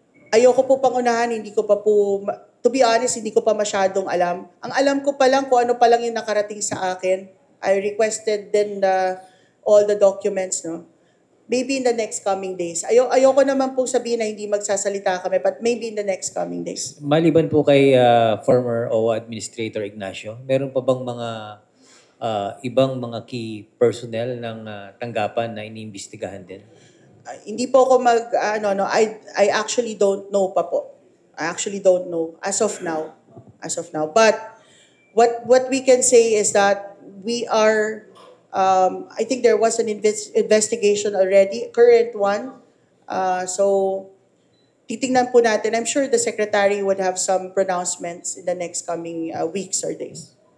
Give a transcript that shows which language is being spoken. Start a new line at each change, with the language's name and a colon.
Filipino: Ayoko po pangunahan,
English: to be honest,
Filipino: hindi ko pa masyadong alam. Ang alam ko pa lang kung ano pa lang yung nakarating sa akin.
English: I requested then all the documents, Maybe in the next coming days.
Filipino: Ayoko naman po sabihin na hindi magsasalita kami,
English: but maybe in the next coming days.
Filipino: Maliban po kay former OWA Administrator Ignacio, meron pa bang mga ibang mga key personnel ng tanggapan na iniimbestigahan din? Hindi po ako
English: I actually don't know
Filipino: pa po.
English: I actually don't know as of now. But what we can say is that we are I think there was an investigation already, current one. So
Filipino: titingnan po natin.
English: I'm sure the secretary would have some pronouncements in the next coming weeks or days.